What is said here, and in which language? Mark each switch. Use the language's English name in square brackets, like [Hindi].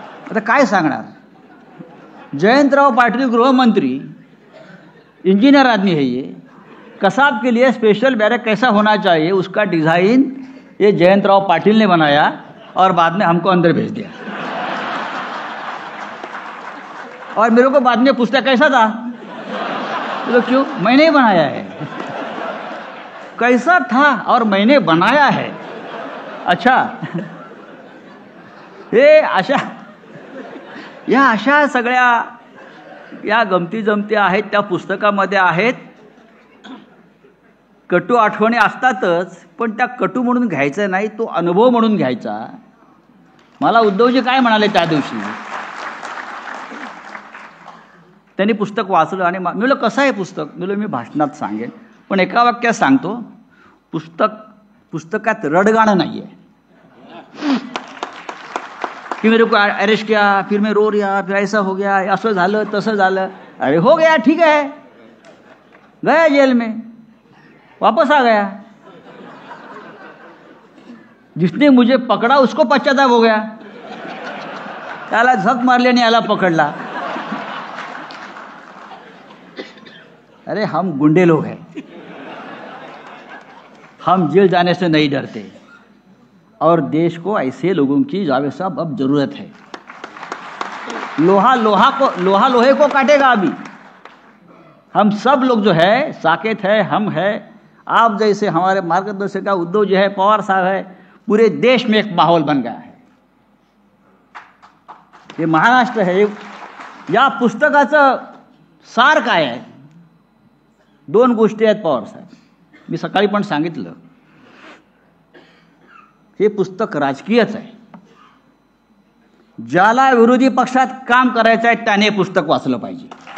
[Marathi] आता काय सांगणार, [Hindi] जयंतराव पाटिल गृहमंत्री, इंजीनियर आदमी है ये, कसाब के लिए स्पेशल बैरक कैसा होना चाहिए उसका डिज़ाइन ये जयंतराव पाटिल ने बनाया और बाद में हमको अंदर भेज दिया. और मेरे को बाद में पूछता कैसा था, तो क्यों, मैंने ही बनाया है. कैसा था और मैंने बनाया है. [Marathi] अच्छा, हे अशा सगळ्या या गमती जमती आहेत त्या पुस्तकामध्ये आहेत. कटू आठवणी असतातच, पण त्या कटू म्हणून घ्यायचं नाही, तो अनुभव म्हणून घ्यायचा. मला उद्धवजी काय म्हणाले त्या दिवशी, त्यांनी पुस्तक वाचलं आणि मी म्हणलं कसं आहे पुस्तक, मी भाषणात सांगेन पण एका वाक्यात सांगतो, पुस्तकात रडगाणं नाही आहे कि [Hindi] मेरे को अरेस्ट किया, फिर मैं रो रहा, फिर ऐसा हो गया, [Marathi] असं झालं तसं झालं. [Hindi] अरे हो गया, ठीक है, गया जेल में, वापस आ गया. जिसने मुझे पकड़ा उसको पश्चाताप हो गया, [Marathi] त्याला झक मारली आणि याला पकडला. [Hindi] अरे हम गुंडे लोग हैं, हम जेल जाने से नहीं डरते और देश को ऐसे लोगों की जावेद साहब अब जरूरत है. लोहा लोहे को काटेगा अभी. हम सब लोग जो है, साकेत है, हम है, आप जैसे हमारे मार्गदर्शक उद्धव जी है, पवार साहब है, पूरे देश में एक माहौल बन गया है. ये महाराष्ट्र है. [Marathi] या पुस्तकाचं सार काय आहे? 2 गोष्टी आहेत पवार साहेब, मी सकाळी पण सांगितलं. हे पुस्तक राजकीयच आहे. ज्याला विरोधी पक्षात काम करायचं आहे त्याने पुस्तक वाचलं पाहिजे.